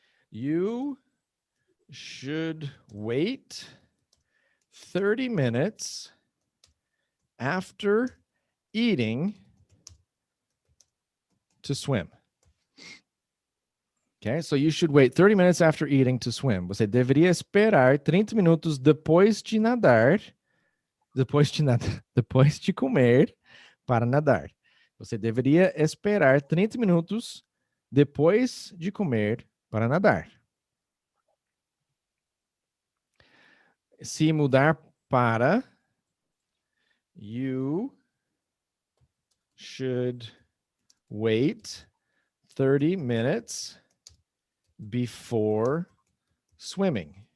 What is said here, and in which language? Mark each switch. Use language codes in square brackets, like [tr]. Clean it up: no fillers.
[en] You should wait 30 minutes after eating to swim. Okay, so you should wait 30 minutes after eating to swim. [pt] Você deveria esperar 30 minutos depois de nadar, depois de comer para nadar. Você deveria esperar 30 minutos depois de comer para nadar. Se mudar para, [en] you should wait 30 minutes before swimming.